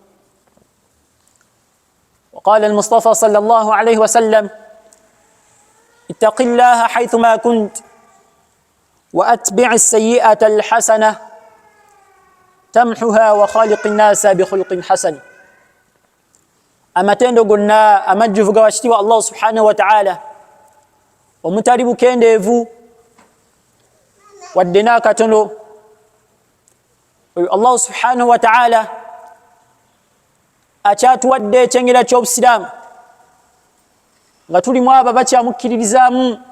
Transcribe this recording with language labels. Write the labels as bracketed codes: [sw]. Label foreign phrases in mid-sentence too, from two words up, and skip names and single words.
[ar] وقال المصطفى صلى الله عليه وسلم: اتق الله حيثما كنت وأتبع السيئة الحسنة تمحها وخالق الناس بخلق حسن. [lg] Amatendo gonna amajjuvu gawashitiwa [ar] الله سبحانه وتعالى [lg] omutali bukendeevu wadde n'akatono oyo [ar] الله سبحانه وتعالى [lg] akyatuwadde ekyengera ky'obusiraamu nga tulimu abo bakyamukkiririzaamu.